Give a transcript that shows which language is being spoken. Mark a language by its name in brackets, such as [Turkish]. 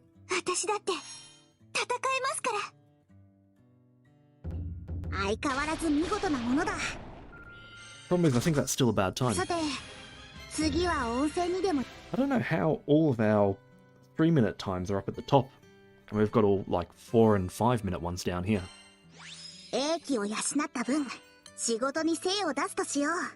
[Japanese] 私だって戦えますから。相変わらず見事なものだ。 [English] Problem is, I think that's still a bad time. [Japanese] さて、次は温泉にでも。 [English] I don't know how all of our 3-minute times are up at the top. And we've got all, like, 4 and 5-minute ones down here. [Japanese] 英気を養った分、仕事に精を出すとしよう。